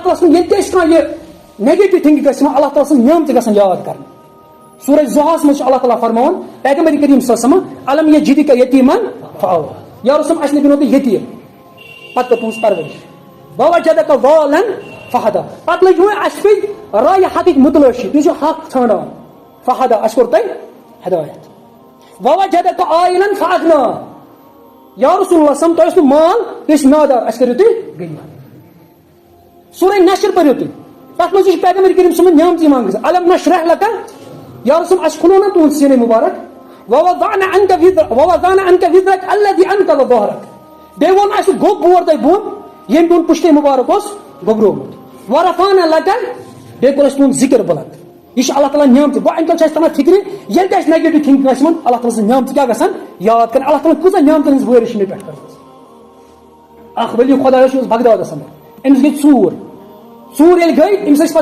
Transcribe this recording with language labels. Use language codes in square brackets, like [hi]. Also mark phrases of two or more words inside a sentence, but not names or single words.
[ks] تعالیٰ سُنٛد ییٚتہِ تہِ أسۍ کانٛہہ یہِ [en] negative thinking [ks] گژھِ یِوان اللہ تعالیٰ سٕنٛز نعمتہٕ گژھن یاد کرنہٕ سورہ زُہَس منٛز چھُ اللہ تعالیٰ فرماوان پیغمبر کریم [ar] صلی اللہ علیہ وسلم الم یجدک یتیمن فآویٰ یا رسول [ks] اَسہِ نہٕ دِنو تۄہہِ یتیٖم پتہٕ کٔر تُہنٛز پرورش [ar] ووجدک ضالًا فہدى [ks] پتہٕ لٔگۍ وۄنۍ اَسہِ پیٚیہِ راے حقٕکۍ متلٲشی تُہۍ چھِو حق ژھانڈان فہدى اَسہِ کوٚر تۄہہِ ہدایت [ar] ووجدک عائلا فأغنى یا رسول اللہ صلی اللہ علیہ وسلم [ks] تۄہہِ اوس نہٕ مال تُہۍ ٲسِو نادار اَسہِ کٔرِو تُہۍ غنی سورہ نشر پٔرِو تُہۍ تتھ منٛز چھُ پیغمبر کریم سُنٛد نعمتہٕ یِوان گژھان [ar] الم نشرح لک یا رسول [ks] اَسہِ کھُلو نا تُہُنٛد سیٖنہٕ مُبارک [ar] ووضعنا عنك وزرك الذي انقض ظهرك [ks] بیٚیہِ ووٚن اَسہِ گوٚب بور تۄہہِ بۄن ییٚمۍ تُہُنٛد پُشتے مُبارک اوس گوٚبرومُت [ar] ورفعنا لك [ks] بیٚیہِ کوٚر اَسہِ تُہُنٛد ذِکر بُلند یہ اللہ تعالیٰ نعمتہٕ گوٚو اَمہِ تل چھِ اَسہِ تران فِکرِ ییٚلہِ تہِ اَسہِ [en] negative thinking [ks] آسہِ یِوان اللہ تعالیٰ سٕنٛز نعمتہٕ کیٛاہ گژھان یاد کرٕنۍ اللہ تعالیٰ کۭژاہ نعمتن ہٕنٛز وٲرِش چھِ مےٚ پٮ۪ٹھ کٔرمٕژ اکھ ؤلی خۄدا اوس بغدادس منٛز أمِس گٔے ژوٗر ییٚلہِ گٔے أمِس ٲسۍ